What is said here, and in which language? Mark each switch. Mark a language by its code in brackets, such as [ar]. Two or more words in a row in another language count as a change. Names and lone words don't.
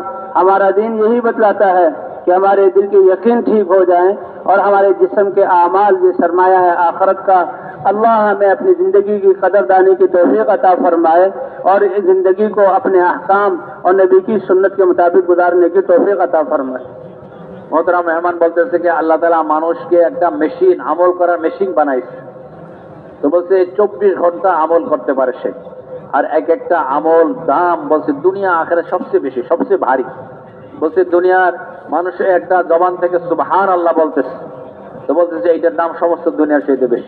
[ur] ہمارا دین یہی بتلاتا ہے کہ ہمارے دل کے یقین ٹھیک ہو جائیں اور ہمارے جسم کے اعمال یہ سرمایہ ہے آخرت کا. اللہ ہمیں اپنی زندگی کی قدردانی کی توفیق عطا فرمائے اور اس زندگی کو اپنے احکام اور نبی کی سنت کے مطابق گزارنے کی توفیق عطا فرمائے. [bn] মোহতারাম মেহমান বলতেছে যে আল্লাহ তাআলা মানুষকে একটা মেশিন, আমল করার মেশিন বানাইছে। তো বলছে 24 ঘন্টা আমল করতে পারে সে, আর এক একটা আমল দাম বলছে দুনিয়া আখেরাত সবচেয়ে বেশি, সবচেয়ে ভারী। বলছে দুনিয়ার মানুষের একটা জবান থেকে [ar] سبحان الله [bn] বলতেছে, তো বলতেছে এইটার দাম সমস্ত দুনিয়ার চাইতে বেশি।